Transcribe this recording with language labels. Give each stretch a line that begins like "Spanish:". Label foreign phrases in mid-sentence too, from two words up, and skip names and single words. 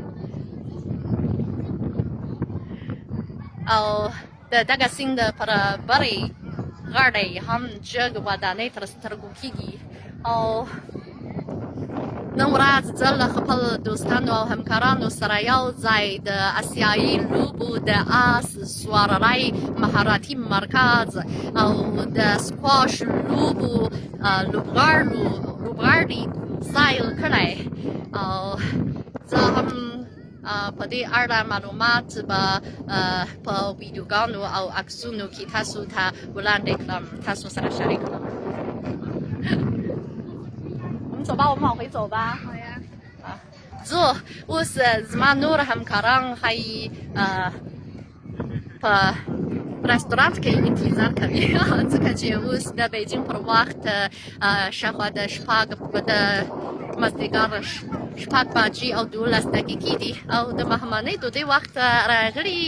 Pashto: او د دغه سیند پر برې غاړې هم جګ ودانۍ تر سترګو کېږي او نن ورځ زه له خپل دوستانو او همکارانو سره یو ځای د اسیایي لوبو د آس سوارلۍ مهارتي مرکز او د سکواش لوبو لوبغاړي سیل کړی او زه هم په دې اړه معلومات به په ویډیوګانو او عکسونو کې تاسو ته وړاندې کړم، تاسو سره شریک کړم.
Chinese: 走吧，我们往回走吧。
Pashto: 好呀。زه اوس زما نور همکاران ښایي په رستورانت کې انتظار کوي ځکه چې اوس د بیجینګ پر وخت شاوخوا د مازدیګر 6 بجې او 12 دقیقې دي او د مهمانۍ ډوډۍ وخت راغلی.